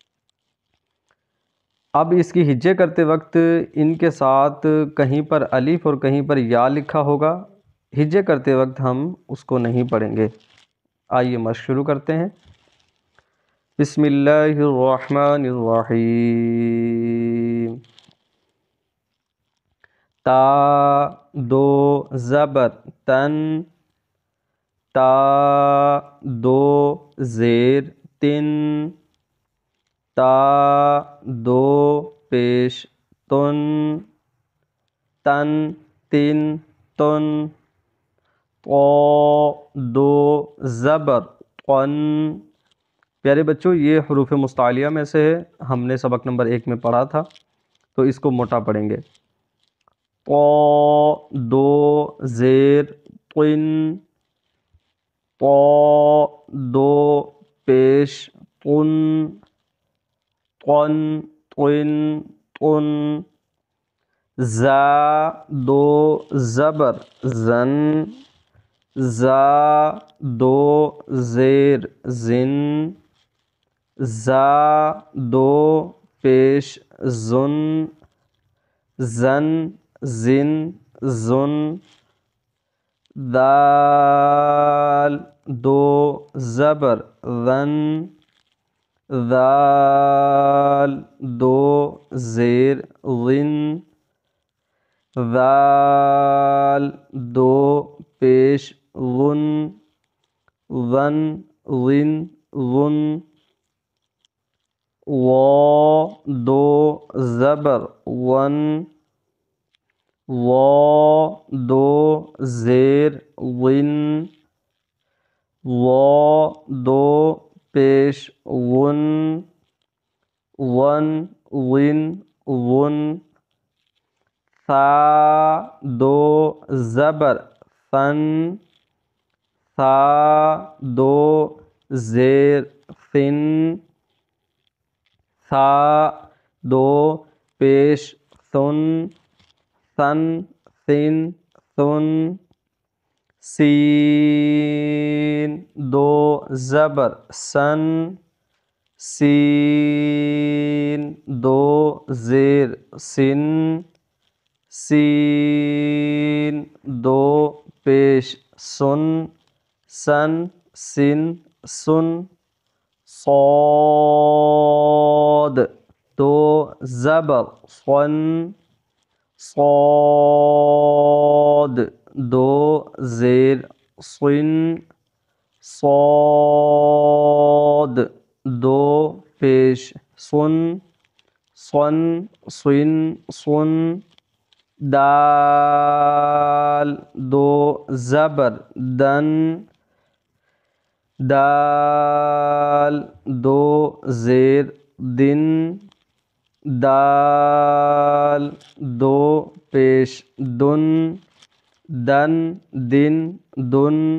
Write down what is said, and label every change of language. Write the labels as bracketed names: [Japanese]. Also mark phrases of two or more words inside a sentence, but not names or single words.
[Urdu] اب اس کی ہجے کرتے وقت ان کے ساتھ کہیں پر الف اور کہیں پر یا لکھا ہوگا۔ ہجے کرتے وقت ہم اس کو نہیں پڑھیں گے۔ آئیے مشق شروع کرتے ہیں۔ بسم اللہ الرحمن الرحیم۔ تا 2 زبر تن، تا 2 زیر تن، تا 2 پیش تن، تن 3 تن، طا 2 زبر قن۔ پیارے بچوں، یہ حروف مستعلیہ میں سے ہے، ہم نے سبق نمبر 1 میں پڑھا تھا، تو اس کو موٹا پڑھیں گے۔ طا 2 زیر قن، طا 2 پیش قن، قن قن قن۔ زا 2 زبر زن، زا 2 زیر زن، زا 2 پیش زن، زن زن زن۔ دال 2 زبر ذن، ذال 2 زیر ذن، ذال 2 پیش ذن، ذن ذن ذن۔ وا 2 زبر ون، وا 2 زیر ون، وا 2 پیش ون، ون ون ون۔ ثا 2 زبر ثن، ثا 2 زیر ثن، ثا 2 پیش ثن، ثن ثن ثن۔ سین 2 زبر سن، سین 2 زیر سن، سین 2 پیش سن، سن سن سن۔ صاد 2 زبر صن، صاد 2 زیر صن، صاد 2 پیش صن، صن صن صن۔ دال 2 زبر دن، دال 2 زیر دن، دال 2 پیش دن، دن دن دن۔